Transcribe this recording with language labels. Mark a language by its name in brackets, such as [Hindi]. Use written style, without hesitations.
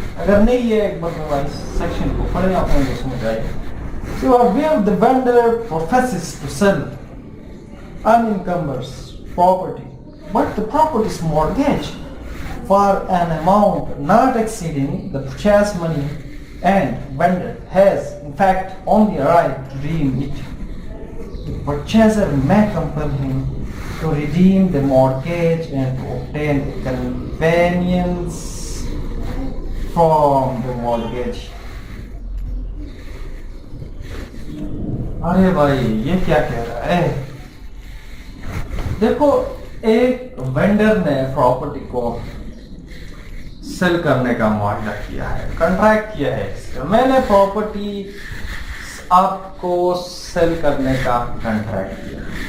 [Urdu] اگر نہیں ہے ایک بار میں سیکشن کو پڑھیں, آپ لوگوں کو سمجھ آئی. [English] So where the vendor professes to sell unencumbered property, but the property is mortgaged for an amount not exceeding the purchase money, and vendor has in fact only a right to redeem it. The purchaser may compel him to redeem the mortgage and to obtain a convenience from the mortgage. [Urdu] ارے بھائی یہ کیا کہہ رہا ہے؟ دیکھو ایک vendor نے property کو سیل کرنے کا معاہدہ کیا ہے, کنٹریکٹ کیا ہے. میں نے پراپرٹی آپ کو سیل کرنے کا کنٹریکٹ کیا.